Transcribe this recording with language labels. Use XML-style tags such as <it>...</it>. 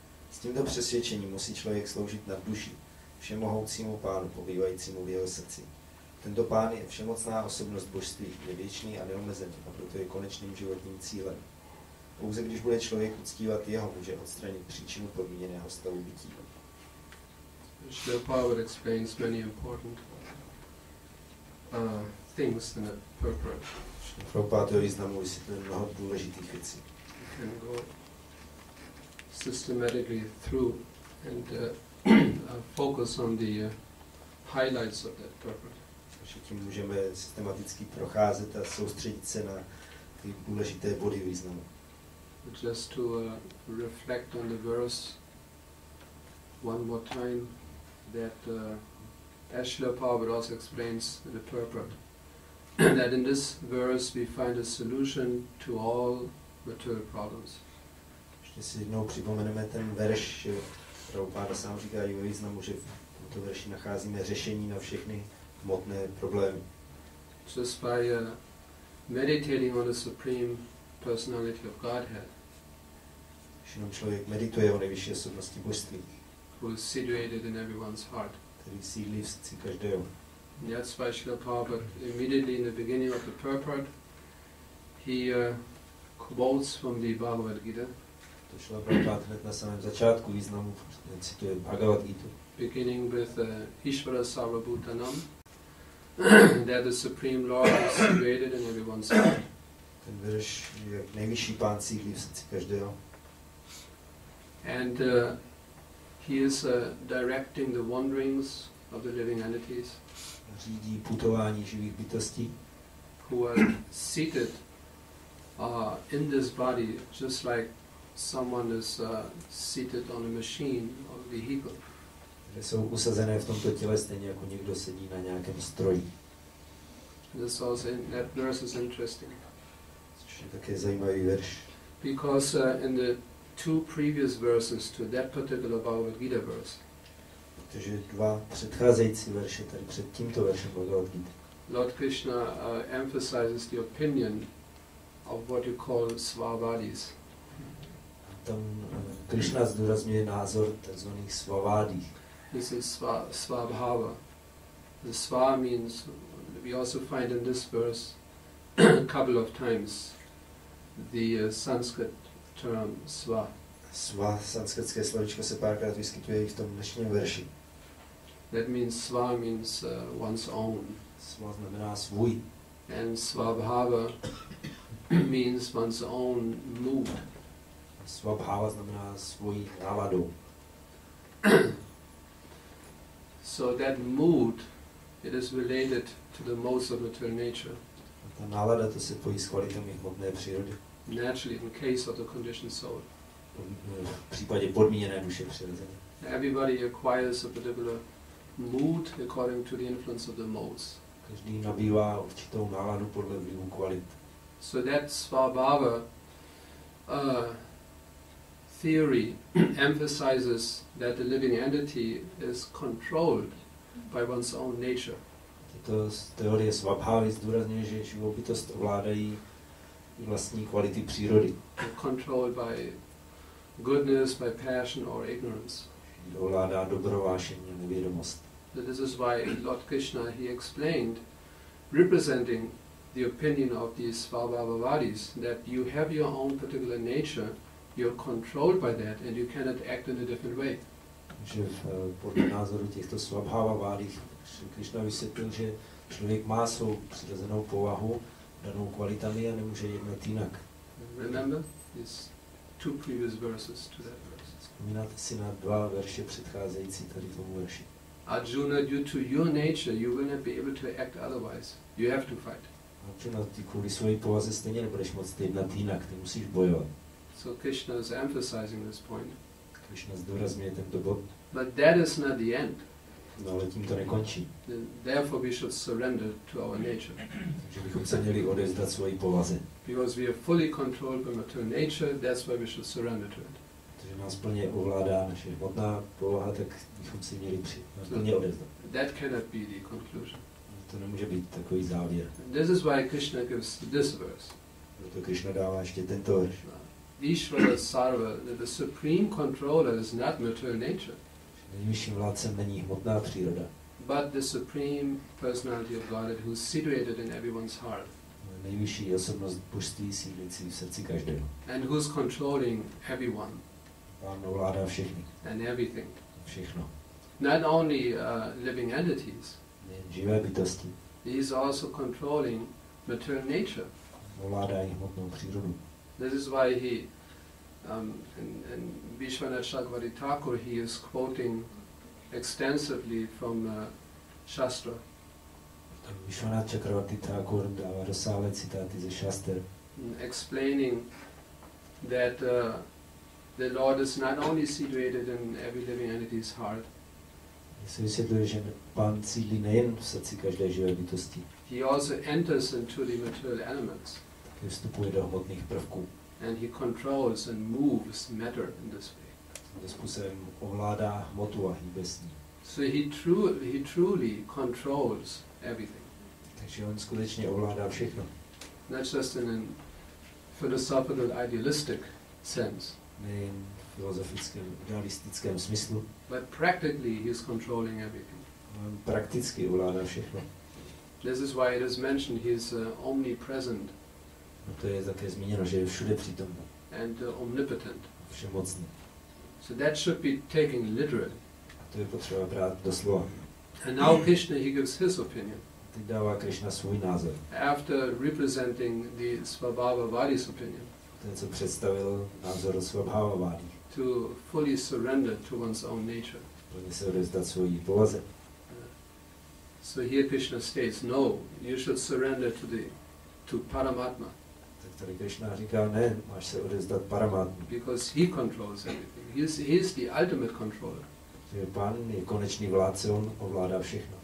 <cs>S tímto přesvědčením musí člověk sloužit nad duši, všemohoucímu Pánu, pobývajícímu v jeho srdci. Tento Pán je všemocná osobnost božství, je věčný a neomezený a proto je konečným životním cílem. Pouze když bude člověk uctívat jeho, může odstranit příčinu podmíněného stavu bytí.</cs> <en>Srimad-bhagavatam explains many important things in the purport.</en> <cs>Prabhupada významu vysvětluje mnoho důležitých věcí.</cs> <en>You can go systematically through and focus on the highlights of that purport.</en> <cs>Takže tím můžeme systematicky procházet a soustředit se na ty důležité body významu.</cs> <en>Just to reflect on the verse one more time, that as Srila Prabhupada also explains in the purport, that in this verse we find a solution to all material problems.</en> <cs>Ještě si jednou připomeneme ten verš, že Prabhupada sám říká i ve významu, že v tomto verši nacházíme řešení na všechny hmotné problémy.</cs> <en>Just by meditating on the Supreme Personality of Godhead,</en> <cs>Když jenom člověk medituje o nejvyšší osobnosti božství,</cs> <en>who is situated in everyone's heart.</en> <cs>který sídlí v srdci každého.</cs> <en>That's why Srila Prabhupada, immediately in the beginning of the purport, he quotes from the Bhagavad Gita.</en> <cs>To šlo Prabhupada hned na samém začátku významu, cituje Bhagavad Gitu.</cs> <en>Beginning with Ishvara Sarvabhutanam, that the Supreme Lord is situated in everyone's heart.</en> <cs>Ten verš je jak nejvyšší Pán sídlí v srdci každého.</cs> <en>And he is directing the wanderings of the living entities</en> <cs>Řídí putování živých bytostí,</cs> <en>who are seated in this body, just like someone is seated on a machine or a vehicle.</en> <cs>které jsou usazené v tomto těle stejně jako někdo sedí na nějakém stroji.</cs> <en>That verse is interesting.</en> <cs>Což je také zajímavý verš.</cs> <en>Because in the two previous verses to that particular Bhagavad Gita verse,</en> <cs>Protože dva předcházející verše tady před tímto veršem Bhagavad Gita,</cs> <en>Lord Krishna emphasizes the opinion of what you call svavadis.</en> <cs>tam Krishna zdůrazňuje názor tzv. Svavádí.</cs> <en>This is Svabhava. The Sva means, we also find in this verse a couple of times the Sanskrit term Sva.</en> <cs>Sva, sanskritské slovičko, se párkrát vyskytuje i v tom dnešním verši.</cs> <en>That means Sva means one's own.</en> <cs>Sva znamená svůj.</cs> <en>And Svabhava means one's own mood.</en> <cs>Svabhava znamená svůj náladu.</cs> <en>So that mood, it is related to the modes of material nature.</en> <cs>Ta nálada, to se pojí s kvalitami hmotné přírody.</cs> <en>Naturally, in case of the conditioned soul.</en> <cs>V případě podmíněné duše přirozeně.</cs> <en>Everybody acquires a particular mood according to the influence of the modes.</en> <cs>Každý nabývá určitou náladu podle vlivu kvalit.</cs> <en>So that Svabhava theory emphasizes that the living entity is controlled by one's own nature.</en> <cs>Tato teorie Svabhavy zdůrazňuje, že živou bytost ovládají vlastní kvality přírody.</cs> <en>Controlled by goodness, by passion or ignorance.</en> <cs>Ovládá dobro, vášení a nevědomost.</cs> <en>This is why Lord Krishna, he explained, representing the opinion of these Svabhavavadis, that you have your own particular nature, you're controlled by that, and you cannot act in a different way.</en> <cs>Že podle názoru těchto Svabhavavadích Krishna vysvětlil, že člověk má svou přirozenou povahu, danou kvalitami a nemůže jednat jinak.</cs> <en>Remember these two previous verses to that verse.</en> <cs>Vzpomínáte si na 2 verše předcházející tady tomu verši.</cs> <en>Arjuna, due to your nature, you will not be able to act otherwise. You have to fight.</en> <cs>Arjuna, ty kvůli své povaze stejně nebudeš moct jednat jinak, ty musíš bojovat.</cs> <en>So Krishna is emphasizing this point.</en> <cs>Krishna zdůrazňuje tento bod.</cs> <en>But that is not the end.</en> <cs>No ale tím to nekončí.</cs> <en>Therefore we should surrender to our nature.</en> <cs>Takže bychom se měli odevzdat svoji povaze.</cs> <en>Because we are fully controlled by material nature, that's why we should surrender to it.</en> <cs>Protože nás plně ovládá naše hmotná povaha, tak bychom si měli plně odevzdat.</cs> <en>That cannot be the conclusion.</en> <cs>To nemůže být takový závěr.</cs> <en>This is why Krishna gives this verse.</en> <cs>Proto Krishna dává ještě tento verš.</cs> <en>Ishvara Sarva, the supreme controller is not material nature.</en> <cs>Nejvyšším vládcem není hmotná příroda,</cs> <en>but the supreme personality of Godhead who is situated in everyone's heart.</en> <cs>Nejvyšší osobnost božství sídlící v srdci každého.</cs> <en>And who's controlling everyone.</en> <cs>Pán ovládá všechny.</cs> <en>And everything.</en> <cs>Všechno.</cs> <en>Not only living entities.</en> <cs>Nejen živé bytosti.</cs> <en>He is also controlling material nature.</en> <cs>Ovládá i hmotnou přírodu.</cs> <en>This is why he, in Vishwanath Chakravarti Thakur, he is quoting extensively from Shastra.</en> <cs>Vishwanath Chakravarti Thakur dává rozsáhlé citáty ze šaster.</cs> <en>Explaining that the Lord is not only situated in every living entity's heart.</en> <cs>Se vysvětluje, že Pán sídlí nejen v srdci každé živé bytosti.</cs> <en>He also enters into the material elements.</en> <cs>Taky vstupuje do hmotných prvků.</cs> <en>And he controls and moves matter in this way.</en> <cs>Tímto způsobem ovládá hmotu a hýbe s ní.</cs> <en>So he truly controls everything.</en> <cs>Takže on skutečně ovládá všechno.</cs> <en>Not just in a philosophical, idealistic sense.</en> <cs>Nejen v filozofickém, idealistickém smyslu.</cs> <en>But practically he is controlling everything.</en> <cs>On prakticky ovládá všechno.</cs> <en>This is why it is mentioned he is omnipresent.</en> <cs>No to je také zmíněno, že je všude přítomný.</cs> <en>And omnipotent.</en> <cs>Všemocný.</cs> <en>So that should be taken literally.</en> <cs>A to je potřeba brát doslova.</cs> <en>And now Krishna, he gives his opinion.</en> <cs>Teď dává Krishna svůj názor.</cs> <en>After representing the Svabhavavadi's opinion.</en> <cs>Ten, co představil názor Svabhavavádí.</cs> <en>To fully surrender to one's own nature.</en> <cs>Plně se odevzdat svojí povaze.</cs> <en>So here Krishna states, no, you should surrender to Paramatma.</en> <cs>Tak tady Krishna říká, ne, máš se odevzdat Paramatmu.</cs> <en>Because he controls everything. He is the ultimate controller.</en> <cs>Že Pán je konečný vládce, on ovládá všechno.</cs>